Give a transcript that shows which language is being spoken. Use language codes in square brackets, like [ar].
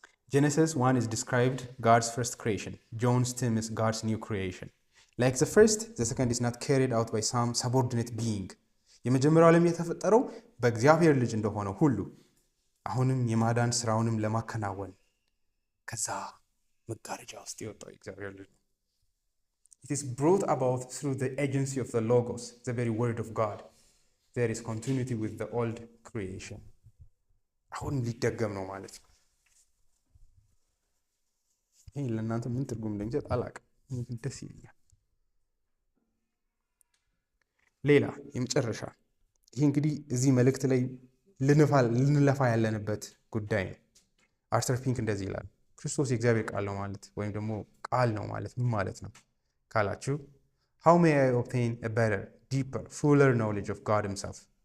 [en] Genesis 1 is described God's first creation. John's theme is God's new creation. Like the first, the second is not carried out by some subordinate being. [am] የመጀመሪያው ዓለም የተፈጠረው በእግዚአብሔር ልጅ እንደሆነ ሁሉ አሁንም የማዳን ስራውንም ለማከናወን ከዛ መጋረጃ ውስጥ የወጣው የእግዚአብሔር ልጅ ነው። [en] It is brought about through the agency of the Logos, the very word of God. There is continuity with the old creation. [am] አሁን ሊደገም ነው ማለት ነው። ይሄ ለእናንተ ምን ትርጉም እንደሚሰጥ አላውቅም፣ ግን ደስ ይለኛል። ሌላ የመጨረሻ ይሄ እንግዲህ እዚህ መልእክት ላይ ልንለፋ ያለንበት ጉዳይ ነው። አርተር ፒንክ እንደዚህ ይላል፣ ክርስቶስ የእግዚአብሔር ቃል ነው ማለት ወይም ደግሞ ቃል ነው ማለት ምን ማለት ነው ካላችሁ፣ [en] how may I obtain a better, deeper, fuller knowledge of God himself?